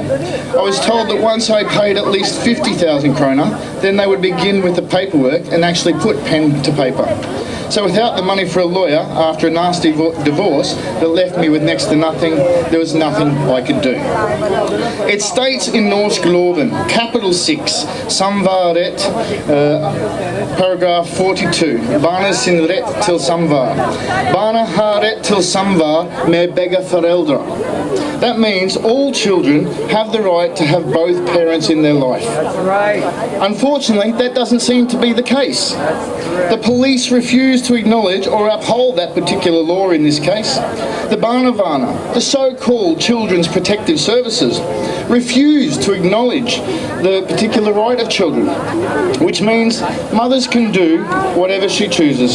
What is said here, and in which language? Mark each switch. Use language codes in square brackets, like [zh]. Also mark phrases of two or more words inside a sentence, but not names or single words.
[en] I was told that once I paid at least 50,000 krona, then they would begin with the paperwork and actually put pen to paper. So without the money for a lawyer, after a nasty divorce that left me with next to nothing, there was nothing I could do. It states in [no] norsk loven, [en] capital 6, samværet, paragraph 42, [no] barnet sin rett til samvær. Barnet har rett til samvær med begge foreldre. [en] That means all children have the right to have both parents in their life. Right. Unfortunately, that doesn't seem to be the case. The police refuse to acknowledge or uphold that particular law in this case. The Barnevernet, the so-called Children's Protective Services, refuse to acknowledge the particular right of children, which means mothers can do whatever she chooses.